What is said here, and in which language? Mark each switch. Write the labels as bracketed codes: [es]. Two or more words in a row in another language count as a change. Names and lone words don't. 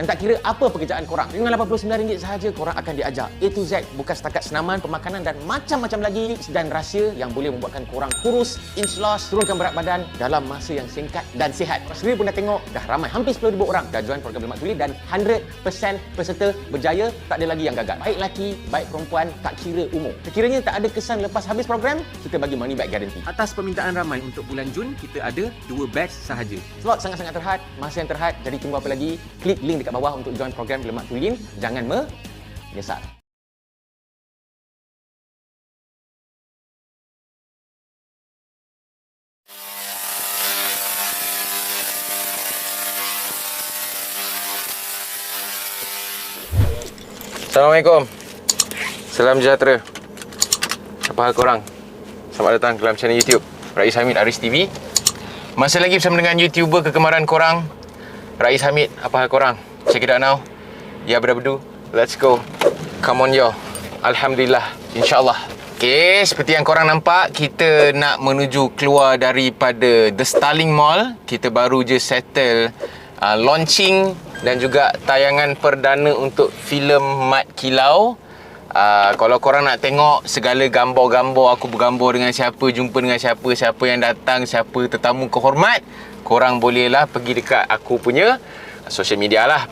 [ms] Dan tak kira apa pekerjaan korang, dengan RM89 sahaja korang akan diajar [en] A to Z, [ms] bukan setakat senaman, pemakanan dan macam-macam lagi tips dan rahsia yang boleh membuatkan korang kurus, [en] inch loss, [ms] turunkan berat badan dalam masa yang singkat dan sihat. Korang sendiri pun dah tengok, dah ramai, hampir 10,000 orang dah join program Lemak Tulen dan 100% peserta berjaya, tak ada lagi yang gagal. Baik lelaki, baik perempuan, tak kira umur. Sekiranya tak ada kesan lepas habis program, kita bagi [en] money back guarantee. [ms] Atas permintaan ramai untuk bulan Jun, kita ada 2 batch sahaja. Slot sangat-sangat terhad, masa yang terhad, jadi tunggu apa lagi? Klik link dekat bawah untuk join program Lemak Tulen. Jangan menyesal. Assalamualaikum. Salam sejahtera. Apa hal korang? Selamat datang ke dalam channel YouTube Rais Hamid Aris TV. Masih lagi bersama dengan YouTuber kegemaran korang, Rais Hamid. Apa hal korang? [en] Check it out now. Ya berabdu. Let's go. Come on yo. [ar] Alhamdulillah. InsyaAllah. [ms] Okay, seperti yang korang nampak, kita nak menuju keluar daripada The Starling Mall. Kita baru je [en] settle launching [ms] dan juga tayangan perdana untuk filem Mat Kilau. Kalau korang nak tengok segala gambar-gambar aku bergambar dengan siapa, jumpa dengan siapa, siapa yang datang, siapa tetamu kehormat, korang bolehlah pergi dekat aku punya [en] social media [ms] lah.